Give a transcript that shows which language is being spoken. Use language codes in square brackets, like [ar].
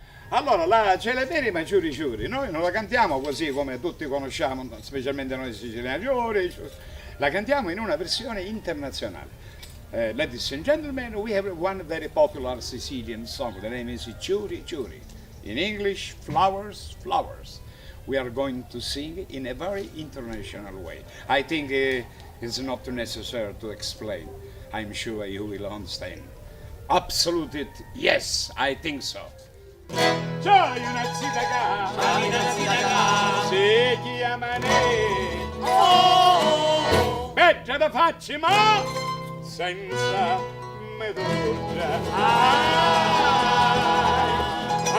[it] Allora, la celeberrima Ciuri Ciuri, noi non la cantiamo così come tutti conosciamo, specialmente noi siciliani, Ciuri, Ciuri. La cantiamo in una versione internazionale. [en] Ladies and gentlemen, we have one very popular Sicilian song. The name is Ciuri Ciuri. In English, Flowers, Flowers. We are going to sing in a very international way. I think it's not necessary to explain. I'm sure you will understand. Absolutely, yes, I think so. [scn] C'hai una zita si chiama Ne. Bella da facci ma senza medulla.